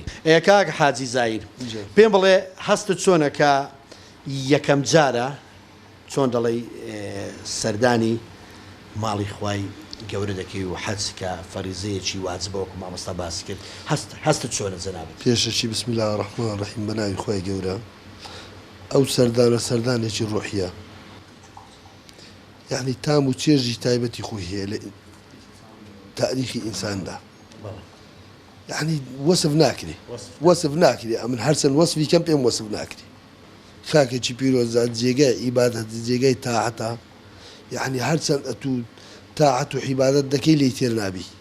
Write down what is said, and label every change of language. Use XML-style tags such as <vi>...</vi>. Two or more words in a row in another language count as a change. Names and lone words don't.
<ckb>کاک حاجی زایر پێم بڵێ هەستت چۆنە کە یەکەم جارە چۆن دەڵێ سەردانی ماڵی خوای گەورە دەکەی و حەج کە فەریزەیەکی واجبەوەکو مامۆستا باسی کرد هەستت چۆنە جەنابەت پێشەکی</ckb> <ar>بسم الله الرحمن الرحیم</ar> <ckb>بەناوی خوای گەورە ئەو سەردانە سەردانێکی ڕۆحیە یعنی تام و چێژی تایبەتی خۆی هەیە لە تاریخی ئینساندا یعنی وەسف ناکرێ ئەمن هەرچەند وەسفی کەم پێم وەسف ناکرێ خاکێکی پیرۆزات جێگای عیبادەت جێگای تاعەتە یعنی هەرچەند ئەتوو تاعەت و عیبادەت دەکەی لێی تێر نابی</ckb>